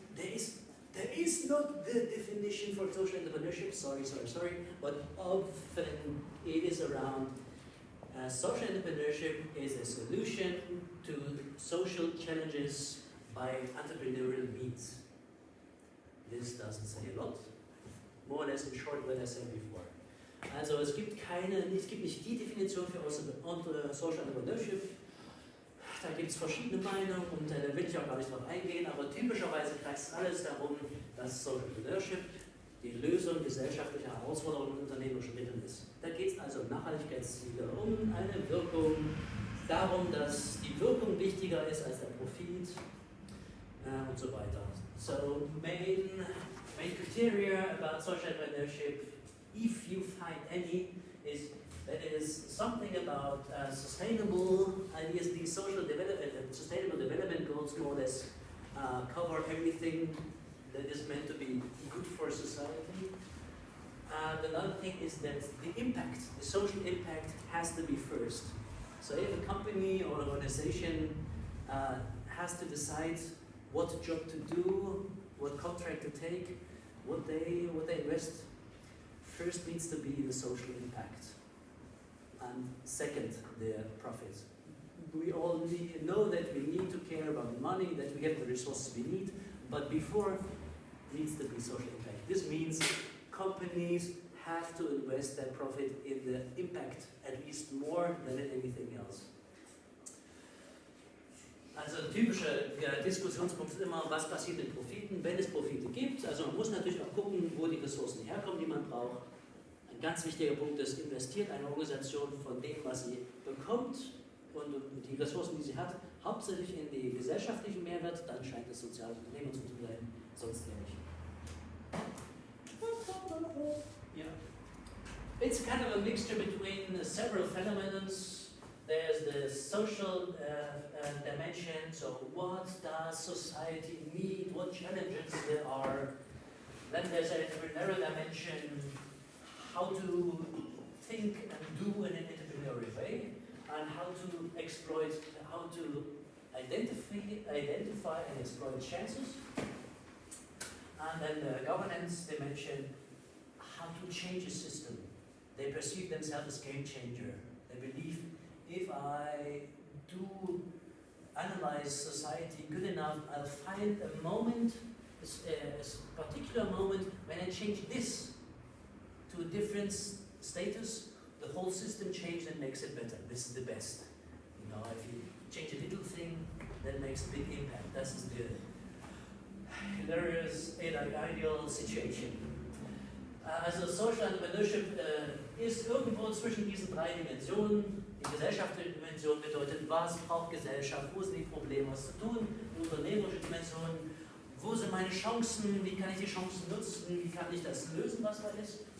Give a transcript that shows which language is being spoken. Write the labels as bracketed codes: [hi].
[en] There is not the definition for social entrepreneurship, sorry, but often it is around social entrepreneurship is a solution to social challenges by entrepreneurial means. This doesn't say a lot. More or less in short what I said before. [de] Also es gibt nicht die Definition für Social Entrepreneurship. Da gibt es verschiedene Meinungen und da will ich auch gar nicht drauf eingehen, aber typischerweise kreist alles darum, dass Social Entrepreneurship die Lösung gesellschaftlicher Herausforderungen und unternehmerischer Mittel ist. Da geht es also um Nachhaltigkeitsziele, um eine Wirkung, darum, dass die Wirkung wichtiger ist als der Profit und so weiter. [en] So main criteria about social entrepreneurship, if you find any, is that it is something about sustainable ideas. These sustainable development goals more or less cover everything that is meant to be good for society. Another thing is that the social impact has to be first. So if a company or an organization has to decide what job to do, what contract to take, what they invest, first needs to be the social impact. And second, the profit. We all know that we need to care about money, that we have the resources we need, but before needs to be social impact. This means companies have to invest their profit in the impact, at least more than in anything else. [de] Also ein typischer Diskussionspunkt ist immer, was passiert mit Profiten, wenn es Profite gibt. Also man muss natürlich auch gucken, wo die Ressourcen herkommen, die man braucht. Ein ganz wichtiger Punkt ist, investiert eine Organisation von dem, was sie bekommt und die Ressourcen, die sie hat, hauptsächlich in den gesellschaftlichen Mehrwert, dann scheint es soziales Unternehmen zu bleiben, sonst eher nicht. Yeah. [en] It's kind of a mixture between several phenomena. There's the social dimension, so what does society need, what challenges there are. Then there's an entrepreneurial dimension, how to think and do in an entrepreneurial way, and how to exploit, how to identify and exploit chances. And then the governance dimension, how to change a system. They perceive themselves as game changer. They believe if I do analyze society good enough, I'll find a moment, a particular moment when I change this to a different status, the whole system changes and makes it better. This is the best. You know, if you change a little thing, that makes a big impact. That's the hilarious, ideal situation. [de] Also Social Entrepreneurship ist irgendwo zwischen diesen drei Dimensionen. Die gesellschaftliche Dimension bedeutet, was braucht Gesellschaft, wo sind die Probleme, was zu tun. Die unternehmerische Dimension, wo sind meine Chancen, wie kann ich die Chancen nutzen, wie kann ich das lösen, was da ist.